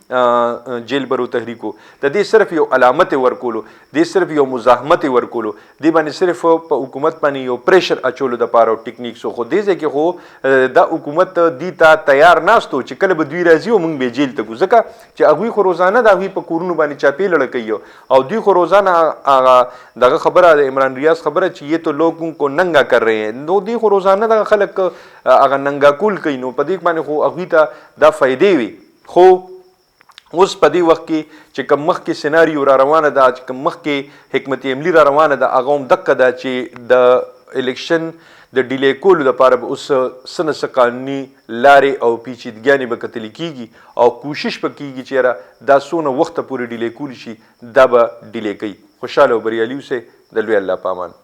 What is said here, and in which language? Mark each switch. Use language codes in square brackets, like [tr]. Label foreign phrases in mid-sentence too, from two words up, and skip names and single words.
[ps] جیل برو تحریکو د دې صرف یو علامت ورکولو دې صرف یو مزاحمت ورکولو دې باندې صرف په حکومت باندې یو پریشر اچولو دپاره ټیکنیکس خو دې ځای کې خو دا حکومت دې ته تیار ناست و چې کله به دوی راځي او موږ به جیل ته ځو ځکه چې هغوی خو روزانه د هغوی په کورونو باندې چاپې لړه کوي او دوی خو روزانه دغه خبره د عمران ریاض خبره چې [ur] یہ تو لوگوں کو ننگا کر رہے ہیں [ps] نو دوی خو روزانه دغه خلک هغه ننګا کول کوي نو په دې باندې خو هغوی ته دا فایدې وي خو اوس په دې وخت کې چې کوم مخکې سیناریو را روانه ده چې کوم مخکې حکمت عملي را روانه ده هغه هم دقه ده چې د الیکشن د ډیلی کولو دپاره به اوس څه نه څه قانوني لارې او پیچیدګیانې به کتلې کېږي او کوشش به کېږي چې یاره دا څونه وخته پورې ډیلی کولی شي دا به ډیلی کوي خوشحاله او بریالي اوسئ د لوی الله په امان